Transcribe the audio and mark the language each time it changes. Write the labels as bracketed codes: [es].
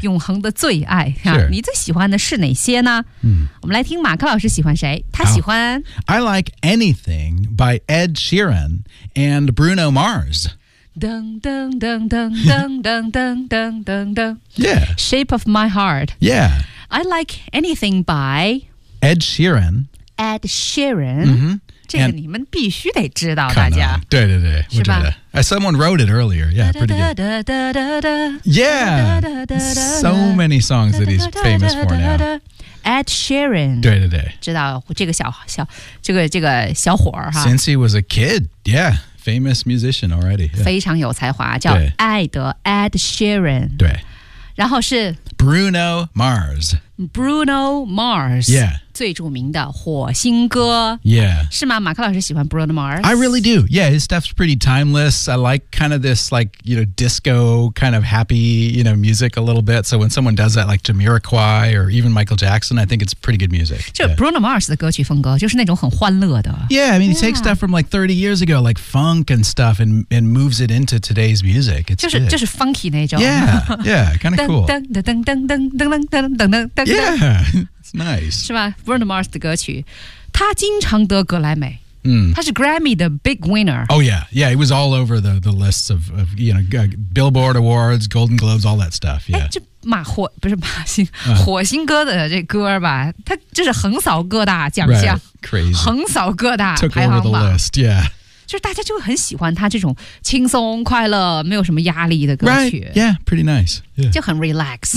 [zh] 永恒的最爱、啊、你最喜欢的是哪些呢、嗯、我们来听马克老师喜欢谁，他喜欢 [en] I like anything by Ed Sheeran and Bruno Mars。噔噔噔噔噔噔噔噔噔噔 Yeah. Shape of my heart. Yeah. I like anything by Ed Sheeran. Ed Sheeran.、 Mm-hmm. [zh] 这个你们必须得知道大家。对对对。是吧 [en] Someone wrote it earlier. Yeah, pretty good. Yeah. So many songs that he's famous for now. Ed Sheeran. [zh] 对对对。知道这个小小这个这个小伙儿哈。 [en] Since he was a kid. Yeah. Famous musician already.、Yeah. [zh] 非常有才华叫艾德 Ed Sheeran. 对。然后是 [en] Bruno Mars. Bruno Mars. Yeah. [zh] 最著名的火星哥。 [en] Yeah. [zh] 是吗马克老师喜欢 Bruno Mars? [en] I really do. Yeah, his stuff's pretty timeless. I like kind of this like, you know, disco kind of happy, you know, music a little bit. So when someone does that like Jamiroquai or even Michael Jackson, I think it's pretty good music. [zh] 就 Bruno Mars 的歌曲风格就是那种很欢乐的。 [en] Yeah, I mean, he takes stuff from like 30 years ago, like funk and stuff and moves it into today's music. It's [zh] 就是 funky 那种。 [en] Yeah, yeah, kind of cool. 噔噔噔噔噔噔噔噔噔噔噔噔噔噔噔 Yeah. Nice. [zh] 是吧 Bruno Mars 的歌曲他经常得格莱美、嗯、他是 Grammy 的 [en] big winner. Oh yeah, yeah, he was all over the lists of you know, Billboard Awards, Golden Globes, all that stuff. Yeah. [zh] 这马火不是马星、火星哥的这歌吧他就是横扫各大奖项、 [en] right. Crazy. [zh] 横扫各大 [en] Took over the list, yeah. [zh] 就是大家就很喜欢他这种轻松快乐没有什么压力的歌曲、 [en] right. Yeah, pretty nice. Yeah. [zh] 就很 relax、